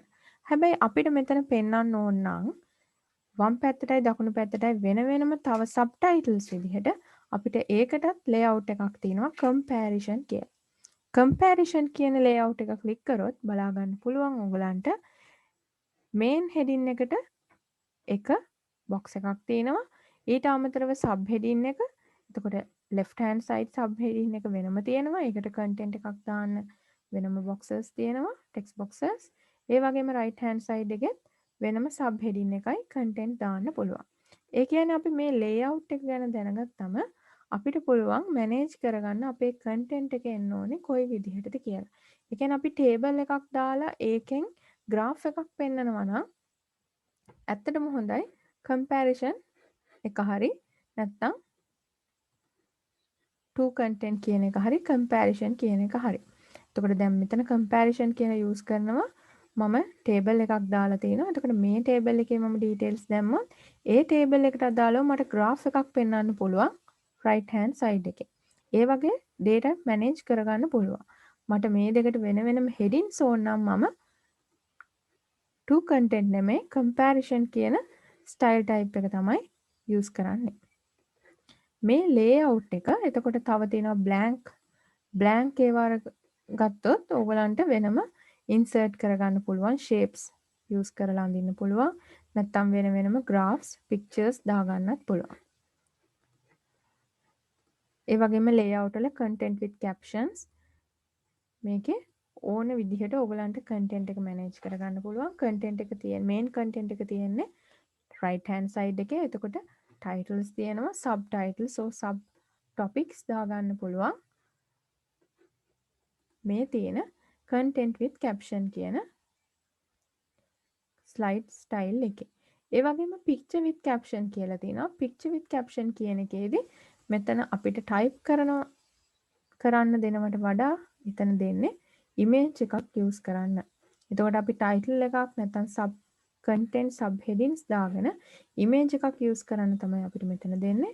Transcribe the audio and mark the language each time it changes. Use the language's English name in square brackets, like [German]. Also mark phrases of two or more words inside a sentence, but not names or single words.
[Sinhala] හැබැයි අපිට මෙතන පෙන්වන්න ඕන නම් වම් පැත්තටයි දකුණු පැත්තටයි වෙන වෙනම තව [English] sub titles [Sinhala] විදිහට අපිට ඒකටත් ලේඅවුට් එකක් තියෙනවා කම්පැරිසන් කියලා. කම්පැරිසන් කියන ලේඅවුට් එක ක්ලික් කරොත් බලා ගන්න පුළුවන් ඔයගලන්ට [English] main heading [Sinhala] එකට එක බොක්ස් එකක් තියෙනවා. ඊට අමතරව [English] sub heading [Sinhala] එක. එතකොට [English] left hand side sub heading [Sinhala] එක වෙනම තියෙනවා. ඒකට content එකක් දාන්න වෙනම boxes තියෙනවා. [English] text boxes. [Sinhala] ඒ වගේම [English] right hand side [Sinhala] එකෙත් වෙනම [English] sub heading [Sinhala] එකයි content දාන්න පුළුවන්. ඒ කියන්නේ අපි මේ layout එක ගැන දැනගත්තම අපිට පුළුවන් manage කරගන්න අපේ content එක එන්න ඕනේ කොයි විදිහටද කියලා. ඒ කියන්නේ අපි table එකක් දාලා ඒකෙන් graph එකක් පෙන්නනවා නම් ඇත්තටම හොඳයි comparison එක හරි නැත්නම් [English] to content [Sinhala] කියන එක හරි comparison කියන එක හරි. එතකොට දැන් මෙතන comparison කියන යූස් කරනවා මම table එකක් දාලා තිනවා. එතකොට මේ table එකේ මම details දැම්මොත් ඒ table එකට අදාළව මට graph එකක් පෙන්වන්න පුළුවන් [English] right hand side [Sinhala] එකේ. ඒ වගේ data manage කරගන්න පුළුවන්. මට මේ දෙකට වෙන වෙනම headings ඕන නම් මම [English] to content [Sinhala] නෙමෙයි comparison කියන [English] style type [Sinhala] එක තමයි යූස් කරන්නේ. මේ ලේඅවුට් එක එතකොට තව තියෙනවා බ්ලැන්ක් ඒවා ගත්තොත් ඕගලන්ට වෙනම ඉන්සර්ට් කරගන්න පුළුවන් [English] shapes use [Sinhala] කරලා අඳින්න පුළුවන් නැත්නම් වෙන වෙනම [English] graphs pictures [Sinhala] දාගන්නත් පුළුවන්. ඒ වගේම layout වල [English] content with captions [Sinhala] මේකේ ඕන විදිහට ඕගලන්ට content එක manage කරගන්න පුළුවන්. content එක තියෙන [English] main content [Sinhala] එක තියෙන්නේ [English] right hand side [Sinhala] එකේ. එතකොට [English] titles තියෙනවා subtitles so sub topics [Sinhala] දාගන්න පුළුවන්. මේ තියෙන [English] content with caption [Sinhala] කියන [English] slide style [Sinhala] එකේ. ඒ වගේම [English] picture with caption [Sinhala] කියලා තියෙනවා. [English] picture with caption [Sinhala] කියන එකේදී මෙතන අපිට type කරන්න දෙනවට වඩා එතන දෙන්නේ image එකක් use කරන්න. එතකොට අපි title එකක් නැත්නම් [English] sub content sub headings [Sinhala] දාගෙන image එකක් use කරන්න තමයි අපිට මෙතන දෙන්නේ.